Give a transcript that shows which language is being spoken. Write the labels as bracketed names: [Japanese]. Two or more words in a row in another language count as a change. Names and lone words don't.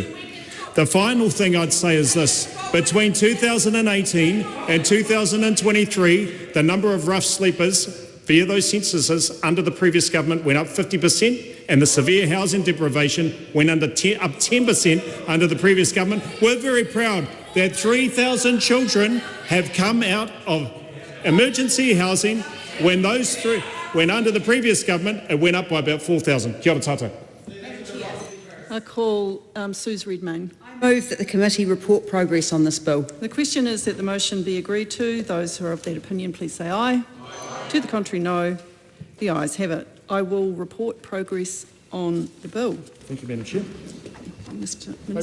[English] The final thing I'd say is this. Between 2018 and 2023, the number of rough sleepers via those censuses under the previous government went up 50%, and the severe housing deprivation went up 10% under the previous government. We're very proud that 3,000 children have come out of emergency housing when under the previous government it went up by about 4,000. [Māori] Kia ora tātou. [English] I call Suze Redmayne. I move that the committee report progress on this bill. The question is that the motion be agreed to. Those who are of that opinion, please say aye. To the contrary, no. The ayes have it. I will report progress on the bill. Thank you, Madam Chair.